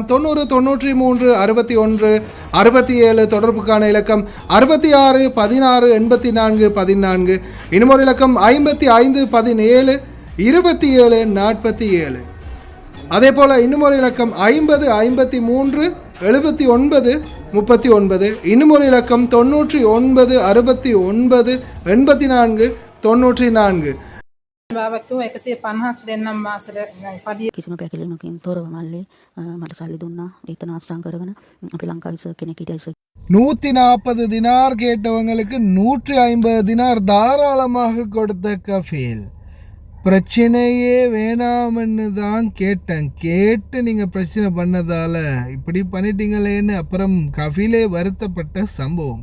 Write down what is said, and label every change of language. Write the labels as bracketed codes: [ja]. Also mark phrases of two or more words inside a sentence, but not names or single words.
[ta] 90 93 61 67 தொடர்புக்கான இலக்கம் 66 16 84 14. இன்னொரு இலக்கம் 55 17 27 47. அதே போல் இன்னொரு இலக்கம் 50 53 79 39. இன்னொரு இலக்கம் 99 69 84 94. [si] බාවක්කෝ 150ක් දෙන්නම් මාසෙට පඩිය කිසිම පැකිලීමකින් තොරව මල්ලේ මට සල්ලි දුන්නා. ඒතන අත්සන් කරගෙන අපි ලංකාවේ සර් කෙනෙක් හිටියා. සර් [ta] 140 தினார் கேட்டவங்களுக்கு 150 தினார் தாராளமாக கொடுத்த கஃபீல். பிரச்சனையே வேணாம்னு தான் கேட்டேன். கேட்டு நீங்கள் பிரச்சனை பண்ணதால் இப்படி பண்ணிட்டீங்களேன்னு அப்புறம் கஃபீலே வருத்தப்பட்ட சம்பவம்.